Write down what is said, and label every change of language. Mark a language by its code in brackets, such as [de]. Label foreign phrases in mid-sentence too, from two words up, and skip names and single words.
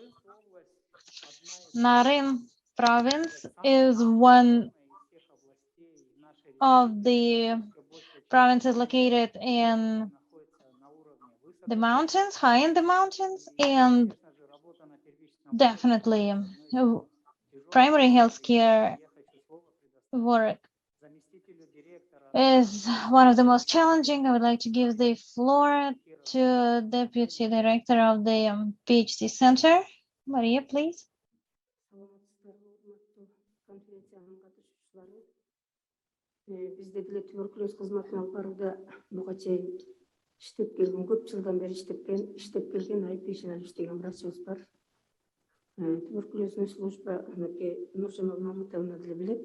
[en] Naren province is one of the provinces located in the mountains, high in the mountains, and definitely primary healthcare work is one of the most challenging. I would like to give the floor to Deputy Director of the PHC Center. Maria, please. [ky] Bizde деле туберкулез кызматын алып барууда буга чейин иштеп келген, көп жылдан бери иштеп келген Айпешиналович деген врачыбыз бар. [ru] Туберкулезный служба [ky] Нуржамал Мамытовна деле билет.